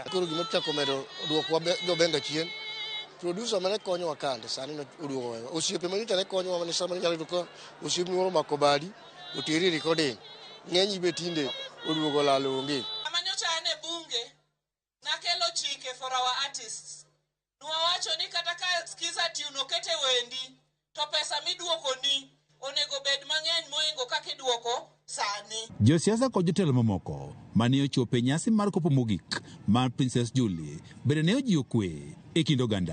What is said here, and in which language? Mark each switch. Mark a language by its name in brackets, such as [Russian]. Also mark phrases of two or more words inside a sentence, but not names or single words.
[Luo (Kenya and Tanzania)] Koro gima chako medo duoko jo benga chien. Producer mane konyo wakande sani no uduogo wewe. Osiepe manita ne konyo mane sama nyalo duko osiepe moro makobadi otiri recording. Ng'enyi betinde uduogo lalo onge. Amanyocha ane bunge nakelo chike [English] for our artists. [Luo (Kenya and Tanzania)] Nuwawacho ni kata ka skiza tune okete wendi to pesa miduoko ni onego bed mang'eny moingo kaka iduoko sani. Josiasa kod jotelo mamoko mane ochopo e nyasi mar kopo mogik mar Princess Julie bende ne ojiwo kwe e kind oganda.